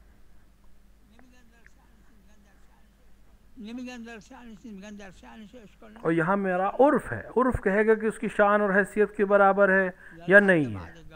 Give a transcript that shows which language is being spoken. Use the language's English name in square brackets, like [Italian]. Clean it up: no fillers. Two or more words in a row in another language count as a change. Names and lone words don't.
[Persian] نمیگن در شأنش میگن در شأنش اشکال [Urdu] اور یہاں میرا عرف ہے، عرف کہے گا کہ اس کی شان اور حیثیت کے برابر ہے یا نہیں ہے.